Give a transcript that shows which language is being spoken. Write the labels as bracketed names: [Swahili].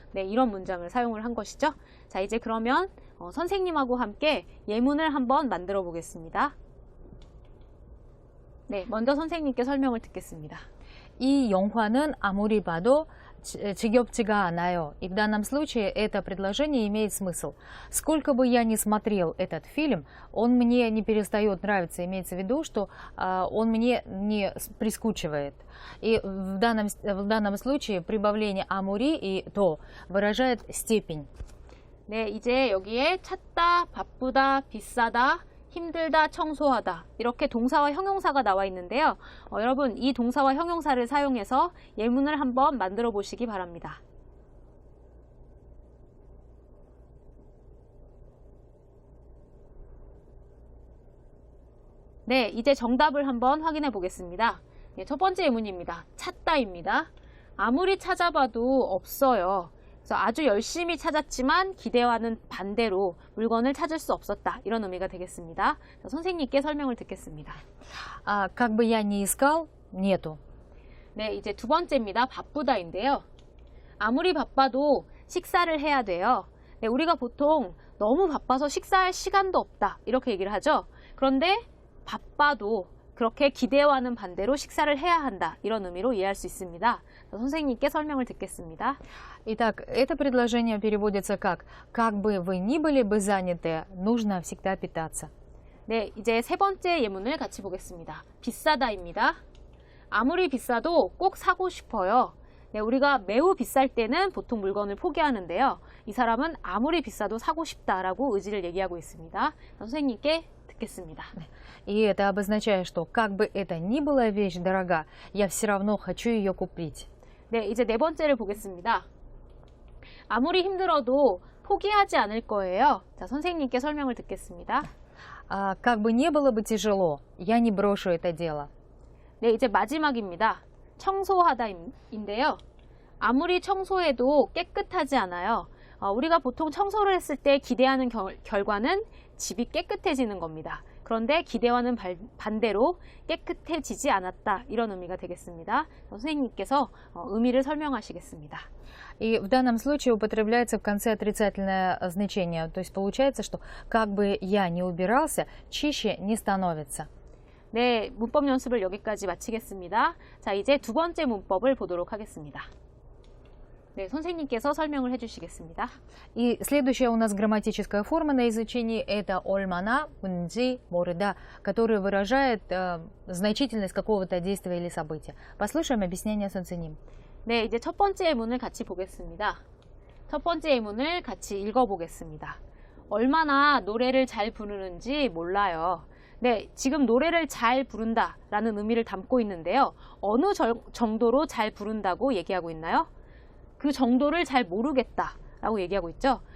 [Korean] 네, 이런 문장을 사용을 한 것이죠. 자, 이제 그러면 선생님하고 함께 예문을 한번 만들어 보겠습니다. 네, 먼저 선생님께 설명을 듣겠습니다. 이 영화는 아무리 봐도 지겹지가 않아요. [Russian] И в данном случае это предложение имеет смысл. Сколько бы я ни смотрел этот фильм, он мне не перестает нравиться. Имеется в виду, что он мне не прискучивает. И в данном случае прибавление амури и то выражает степень. [Korean] 네, 이제 여기에 찾다, 바쁘다, 비싸다, 힘들다, 청소하다 이렇게 동사와 형용사가 나와 있는데요. 여러분 이 동사와 형용사를 사용해서 예문을 한번 만들어 보시기 바랍니다. 네, 이제 정답을 한번 확인해 보겠습니다. 네, 첫 번째 예문입니다. 찾다입니다. 아무리 찾아봐도 없어요. 그래서 아주 열심히 찾았지만 기대와는 반대로 물건을 찾을 수 없었다. 이런 의미가 되겠습니다. 자, 선생님께 설명을 듣겠습니다. [Russian] Как бы я ни искал, нету. [Korean] 네, 이제 두 번째입니다. 바쁘다인데요. 아무리 바빠도 식사를 해야 돼요. 네, 우리가 보통 너무 바빠서 식사할 시간도 없다. 이렇게 얘기를 하죠. 그런데 바빠도 그렇게 기대와는 반대로 식사를 해야 한다. 이런 의미로 이해할 수 있습니다. 선생님께 설명을 듣겠습니다. [Russian] Итак, это предложение переводится как бы вы ни были бы заняты, нужно всегда питаться. [Korean] 네, 이제 세 번째 예문을 같이 보겠습니다. 비싸다입니다. 아무리 비싸도 꼭 사고 싶어요. 네, 우리가 매우 비쌀 때는 보통 물건을 포기하는데요. 이 사람은 아무리 비싸도 사고 싶다라고 의지를 얘기하고 있습니다. 선생님께 듣겠습니다. [Russian] И это обозначает, что как бы это ни была вещь дорога, я все равно хочу ее купить. [Korean] 네, 이제 네 번째를 보겠습니다. 아무리 힘들어도 포기하지 않을 거예요. 자, 선생님께 설명을 듣겠습니다. [Russian] Как бы не было бы тяжело, я не брошу это дело. [Korean] 네, 이제 마지막입니다. 청소하다인데요. 아무리 청소해도 깨끗하지 않아요. 우리가 보통 청소를 했을 때 기대하는 결과는 집이 깨끗해지는 겁니다. 그런데 기대와는 반대로 깨끗해지지 않았다. 이런 의미가 되겠습니다. 선생님께서 의미를 설명하시겠습니다. [Russian] И в данном случае употребляется в конце отрицательное значение. То есть получается, что как бы я ни убирался, чище не становится. [Korean] 네, 문법 연습을 여기까지 마치겠습니다. 자, 이제 두 번째 문법을 보도록 하겠습니다. 네, 선생님께서 설명을 해주시겠습니다. [Russian] И следующая у нас грамматическая форма на изучении – это ольмана, унди, морида, которая выражает значительность какого-то действия или события. Послушаем объяснение 선생님. [Korean] 네, 이제 첫 번째 예문을 같이 보겠습니다. 첫 번째 예문을 같이 읽어보겠습니다. 얼마나 노래를 잘 부르는지 몰라요. 네, 지금 노래를 잘 부른다라는 의미를 담고 있는데요. 어느 정도로 잘 부른다고 얘기하고 있나요? 그 정도를 잘 모르겠다라고 얘기하고 있죠.